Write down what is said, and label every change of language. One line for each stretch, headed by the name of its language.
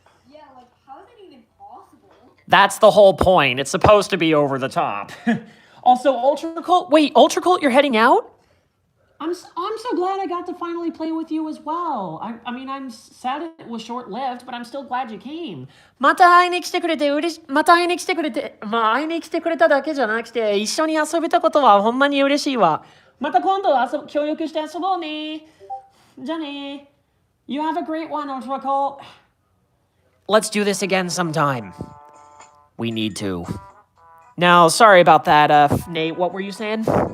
English: Yeah, like how is it even possible? That's the whole point. It's supposed to be over the top. Also, Ultra Cult. Wait, Ultra Cult, you're heading out? I'm so glad I got to finally play with you as well. I mean, I'm sad it was short-lived, but I'm still glad you came.
Japanese: また会いに来てくれて会いに来てくれただけじゃなくて、一緒に遊べたことはほんまに嬉しいわ。また今度協力して遊ぼうね。じゃあね。
English: You have a great one, Ultra Cult. Let's do this again sometime. We need to. Now, sorry about that, Nate. What were you saying?